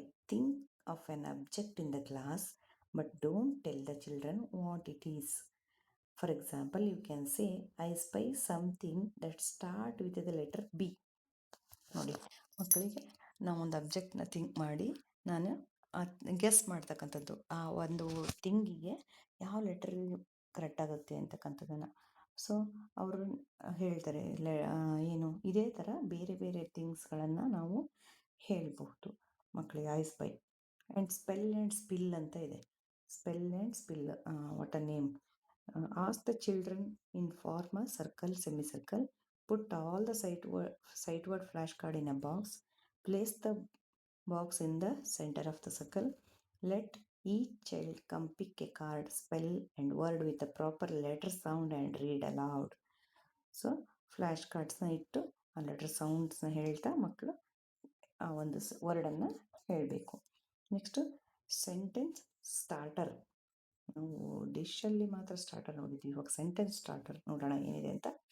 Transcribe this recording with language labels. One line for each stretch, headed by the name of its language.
English: Think of an object in the class but don't tell the children what it is. For example, you can say, I spy something that start with the letter B.
Kannada: ನೋಡಿ, ಮಕ್ಕಳಿಗೆ ನಾವೊಂದು ಅಬ್ಜೆಕ್ಟ್ನ think ಮಾಡಿ ನಾನು guess ಮಾಡ್ತಕ್ಕಂಥದ್ದು. ಆ ಒಂದು ಥಿಂಗಿಗೆ ಯಾವ letter correct ಆಗುತ್ತೆ ಅಂತಕ್ಕಂಥದ್ದನ್ನು. ಸೊ ಅವರು ಹೇಳ್ತಾರೆ ಏನು ಇದೇ ಥರ ಬೇರೆ ಬೇರೆ ಥಿಂಗ್ಸ್ಗಳನ್ನು ನಾವು ಹೇಳಬಹುದು ಮಕ್ಕಳಿಗೆ.
English: I spy and spell and spill
Kannada: ಅಂತ ಇದೆ.
English: Spell and spill, what a name. Ask the children in form a circle, semicircle. Put all the sight word flashcard in a box. Place the box in the center of the circle. Let each child come pick a card, spell and word with the proper letter sound and read aloud.
Kannada: So flash ಕಾರ್ಡ್ಸ್ನ ಇಟ್ಟು ಆ letter ಸೌಂಡ್ಸ್ನ ಹೇಳ್ತಾ ಮಕ್ಕಳು ಆ ಒಂದು ವರ್ಡನ್ನು ಹೇಳಬೇಕು. Next sentence starter. ನಾವು ಡಿಶಲ್ಲಿ ಮಾತ್ರ starter ನೋಡಿದ್ದೀವಿ, ಇವಾಗ ಸೆಂಟೆನ್ಸ್ ಸ್ಟಾರ್ಟರ್ ನೋಡೋಣ ಏನಿದೆ ಅಂತ.